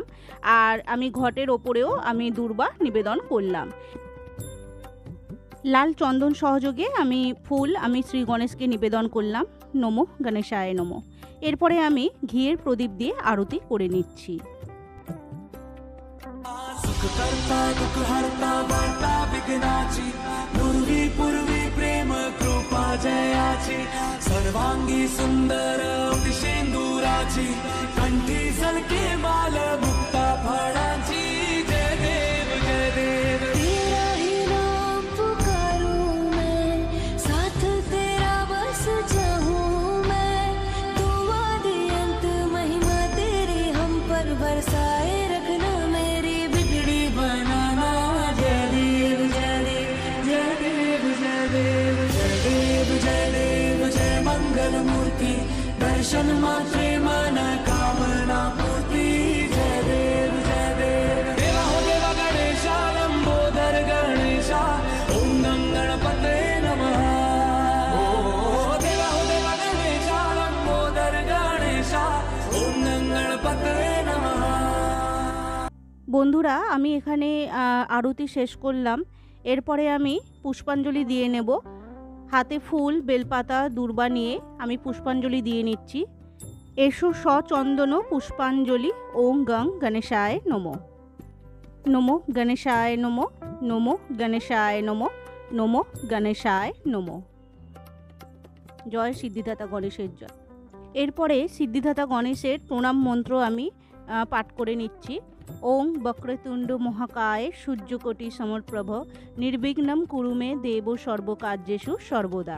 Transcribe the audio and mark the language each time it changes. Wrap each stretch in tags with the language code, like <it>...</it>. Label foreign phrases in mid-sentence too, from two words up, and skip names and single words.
<bn>আর আমি ঘটের ওপরেও আমি দূর্বা নিবেদন করলাম। লাল চন্দন সহযোগে আমি ফুল আমি শ্রী গণেশকে নিবেদন করলাম।</bn> <sa>নমো গণেশায় নমঃ।</sa> <bn>এরপরে আমি ঘিয়ের প্রদীপ দিয়ে আরতি করে নিচ্ছি।</bn> <mr>प्रेम कृपा जयाची सर्वांगी सुंदर शेंदुराची कंठी सलके बाल मुक्ता फळाची जय देव जय देव</mr> <hi>तेरा ही नाम पुकारूं मैं साथ तेरा बस चाहूं मैं तुम आदि अंत महिमा तेरी हम पर बरसाए रखना मेरी बिगड़ी बनाना</hi> <mr>जय देव जय देव जय देव जय देव जय देव जय देव जय मंगल मूर्ति दर्शन मात्रे मन कामना पूर्ति जय देव जय देव</mr> <hi>देवा हो देवा गणेशा लंबोदर गणेशा ओम गं गणपते नमः ओ देवा हो देवा गणेशा लंबोदर गणेशा ओम गं गणपते नमः।</hi> <bn>বন্ধুরা আমি এখানে আরতি শেষ করলাম। এরপরে আমি পুষ্পাঞ্জলি দিয়ে নেব। হাতে ফুল বেলপাতা দূর্বা নিয়ে আমি পুষ্পাঞ্জলি দিয়ে নিচ্ছি।</bn> <sa>এসো সচন্দন পুষ্পাঞ্জলি ওং গং গণেশায় নমো নমো গণেশায় নমো নমো গণেশায় নমো নমো গণেশায় নমো।</sa> <bn>জয় সিদ্ধিদাতা গণেশের জয়। এরপরে সিদ্ধিদাতা গণেশের প্রণাম মন্ত্র আমি পাঠ করে নিচ্ছি।</bn> <sa>ওং বক্রতুণ্ড মহাকায় সূর্যকোটি সমপ্রভ নির্বিঘ্নম কুরু মে দেব সর্বকার্যেষু সর্বদা।</sa>